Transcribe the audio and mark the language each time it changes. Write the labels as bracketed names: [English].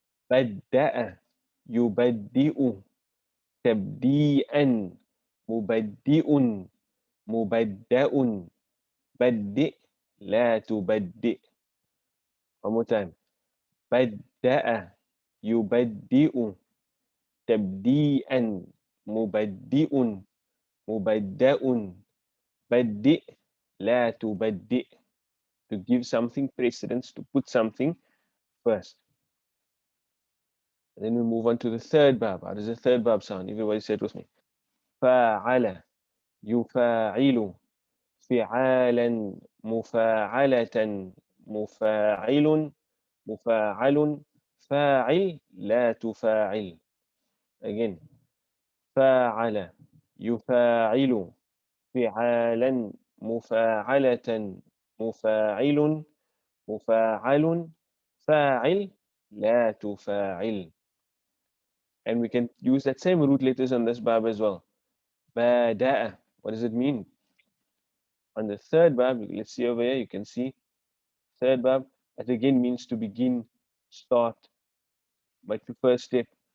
[Arabic] بدأ يبدئ تبديئا مبدئ مبدأ بدئ لا تبدئ. [English] One more time. [Arabic] بدأ يبدئ تبديئا مبدئ مبدأ بدئ لا تبدئ. [English] To give something precedence, to put something first. And then we move on to the third verb. How does the third verb sound? Everybody say it with me. [Arabic] فاعل يفاعل فعالا مفاعلة مفاعل مفاعل فاعل لا تفاعل. [English] Again. [Arabic] فاعل يفاعل فعالا مفاعلة مفاعل مفاعل فاعل لا تفاعل. [English] And we can use that same root letters on this verb as well. بدأ. What does it mean? On the third verb, let's see over here, you can see third verb, that again means to begin, start, like the first step.